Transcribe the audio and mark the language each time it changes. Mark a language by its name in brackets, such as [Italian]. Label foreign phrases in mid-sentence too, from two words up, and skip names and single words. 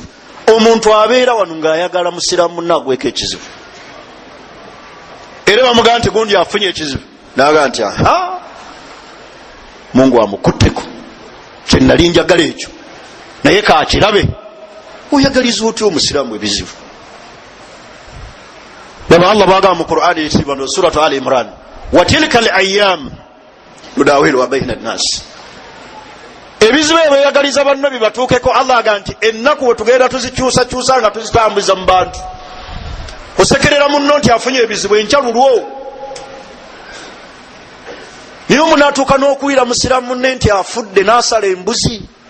[Ganda] Omuntu abeera wano ng'ayagala musiraamu munnaagweko ekizibu, era bamugamba nti gundi afunye ekizibu, naga nti aha, Mungu amukutteko, kye nali njagala ekyo naye kaakirabe. Oyagaliza otya omusiraamu ebizibu? Baba Allah bagamba mu Qur'ani ekitibwa [Arabic] سورة آل عمران, وتلك الأيام نداولها بين الناس. [Ganda] Ebizibu ebyeyagaliza banno bibatuukeko, Allah agamba nti ennaku we tugenda tuzikyusakyusa nga tuzitambuza mu bantu. Osekerera munno nti afunye ebizibu enkya lulwo, niyo munaatuuka n'okuwira musiraamu munne nti afudde n'asala embuzi.